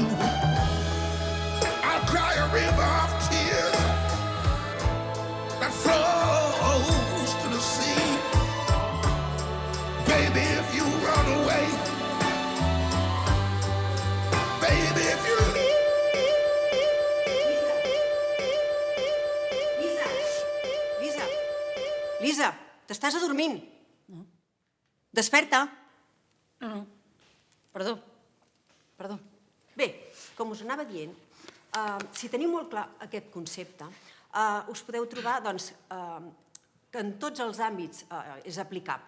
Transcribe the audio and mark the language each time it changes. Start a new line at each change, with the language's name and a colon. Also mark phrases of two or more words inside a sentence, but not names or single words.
English: I'll cry a river of tears that flows to the sea. Baby, if you run away, baby, if you leave.
Catalan: Lisa, t'estàs adormint? No. Desperta. No. Perdó. Bé, com us anava dient, si teniu molt clar aquest concepte, us podeu trobar que en tots els àmbits és aplicable.